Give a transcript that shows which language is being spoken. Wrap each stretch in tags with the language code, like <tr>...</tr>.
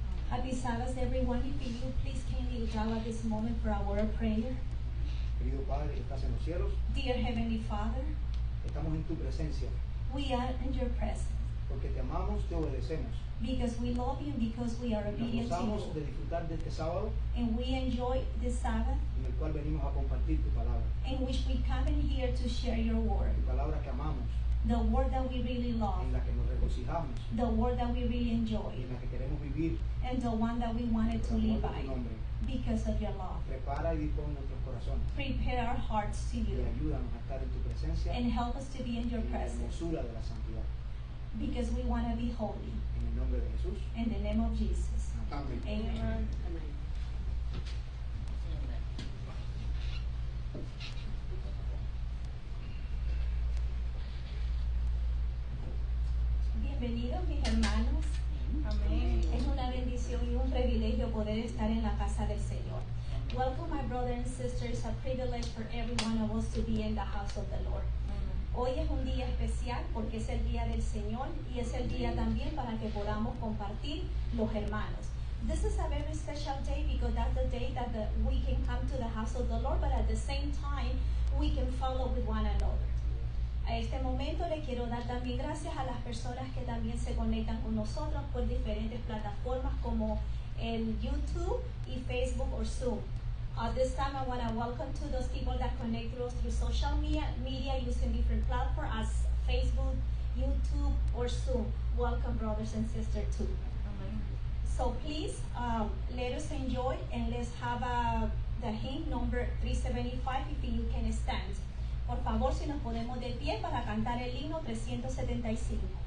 <en>Happy Sabbath, everyone. If you please kindly bow at this moment for our word of prayer.</en> <es>Querido Padre que estás en los cielos,</es> <en>Dear Heavenly Father,</en> <es>estamos en tu presencia</es> <en>we are in your presence</en> <es>porque te amamos, te obedecemos.</es> <en>because we love you and because we are</en> <es>Nos</es> <en>obedient to</en> <es>gozamos de</es> <en>you.</en> <es>disfrutar de este sábado</es> <en>And we enjoy this Sabbath</en> <es>en el cual venimos a compartir tu palabra.</es> <en>in which we come in here to share your word.</en> <es>Tu palabra que amamos,</es> <en>The word that we really love,</en> <es>en la que nos regocijamos</es> <en>the word that we really</en> <es>y</es> <en>enjoy,</en> <es>en la que queremos vivir</es> <en>and the one that we wanted to</en> <es>por</es> <en>live</en> <es>amor de</es> <en>by</en> <es>tu nombre.</es> <en>because of your love.</en> <es>Prepara y dispone nuestros corazones</es> <en>Prepare our hearts to</en> <es>y</es> <en>you</en> <es>ayúdanos a estar en tu presencia</es> <en>and help us to be in your</en> <es>en la</es> <en>presence</en> <es>hermosura de la santidad.</es> <en>because we want to be holy.</en> <es>En el nombre de Jesús.</es> <en>In the name of Jesus.</en> <es>Amén.</es> <en>Amen.</en> <es>Bienvenidos mis hermanos. Amén. Es una bendición y un privilegio poder estar en la casa del Señor.</es> <en>Welcome my brothers and sisters. It's a privilege for every one of us to be in the house of the Lord.</en> <es>Hoy es un día especial porque es el día del Señor y es el día también para que podamos compartir los hermanos.</es> <en>This is a very special day because that's the day that we can come to the house of the Lord, but at the same time we can follow with one another.</en> <es>A este momento le quiero dar también gracias a las personas que también se conectan con nosotros por diferentes plataformas como el YouTube y Facebook o Zoom.</es> <en>At this time, I want to welcome to those people that connect to us through social media using different platforms as Facebook, YouTube, or Zoom. Welcome, brothers and sisters, too. So please, let us enjoy and let's have the hymn number 375 if you can stand.</en> <es>Por favor, si nos ponemos de pie para cantar el himno 375.</es>